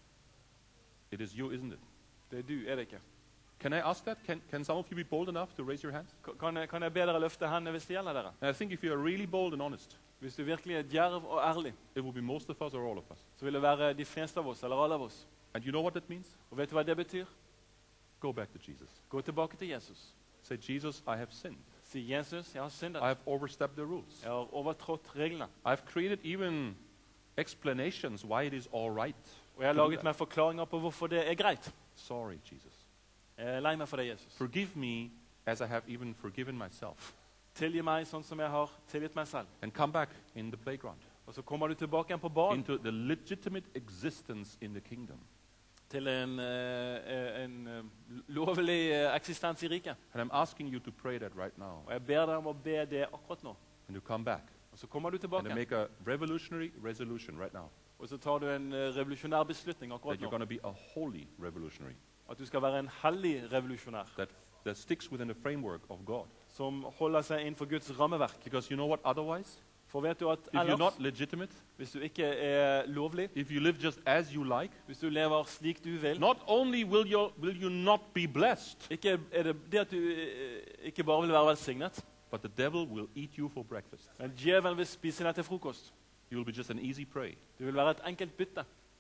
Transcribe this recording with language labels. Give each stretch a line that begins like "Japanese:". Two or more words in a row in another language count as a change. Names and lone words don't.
English: It is you, isn't it?
Norwegian: Det er du, er det ikke?
English: Can I ask that? Can some of you be bold enough to raise your hands?
Norwegian: Kan jeg be dere løfte hendene hvis det gjelder dere?
English: And I think if you are really bold and honest,
Norwegian: Hvis du virkelig er djerv og ærlig,
English: it will be most of us or all of us.
Norwegian: så vil det være de fleste av oss, eller alle av oss.
English: And you know what that means?
Norwegian: Og vet du hva det betyr?
English: Go back to Jesus.
Norwegian: Gå tilbake til Jesus.
English: Say, Jesus, I have sinned.
Norwegian: Si, Jesus, jeg har syndet.
English: I have overstepped the rules.
Norwegian: Jeg har overtrådt reglene.
English: I've created even explanations why it is all right.
Norwegian: Og jeg har
English: to do
Norwegian: laget
English: that.
Norwegian: meg forklaringer på hvorfor det er greit.
English: Sorry, Jesus.
Norwegian: Jeg er lei meg for det, Jesus.
English: Forgive me as I have even forgiven myself.
Norwegian: Tilgi meg sånn som jeg har tilgitt meg selv.
English: And come back in the playground
Norwegian: Og så kommer du tilbake igjen på banen
English: into the legitimate existence in the kingdom.
Norwegian: til en lovlig eksistens i riket.
English: And I'm asking you to pray that right now.
Norwegian: Og jeg ber deg om å be det akkurat nå.
English: And to come back
Norwegian: Og så kommer du
English: and to
Norwegian: tilbake,
English: make a revolutionary resolution right now.
Norwegian: og så tar du en revolusjonær beslutning akkurat
English: That you're
Norwegian: nå.
English: going to be a holy revolutionary
Norwegian: At du skal være en hellig revolusjonær
English: that sticks within the framework of God.
Norwegian: som holder seg innenfor Guds rammeverk.
English: Because you know what otherwise?
Norwegian: For vet du at
English: if you're not
Norwegian: ellers,
English: legitimate,
Norwegian: hvis du ikke er lovlig,
English: if you live just as you like,
Norwegian: hvis du lever slik du vil,
English: not only will you not be blessed,
Norwegian: ikke er det det at du ikke bare vil være velsignet,
English: but the devil will eat you for breakfast.
Norwegian: men djevelen vil spise deg til frokost.
English: You will be just an easy prey.
Norwegian: Du vil være et enkelt bytte.